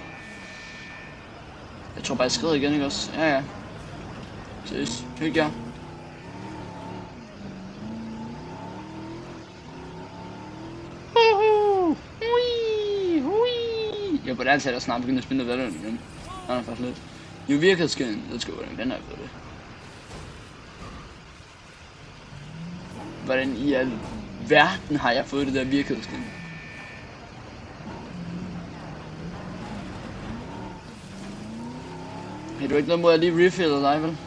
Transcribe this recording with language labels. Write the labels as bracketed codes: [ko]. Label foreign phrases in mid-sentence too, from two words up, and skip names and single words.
[da] Jeg tror bare, jeg skrider igen, ikke også? Ja. Ses. Hygge jer. Jeg burde altid snart begynde at spille noget igen. Han er faktisk lidt. Jo, virkelig skin. [en] Let's go, [da] hvordan har jeg fået det? Hvordan i al verden har jeg fået det der virkelighedsskin? Har du ikke noget mod at lige refille dig, vel?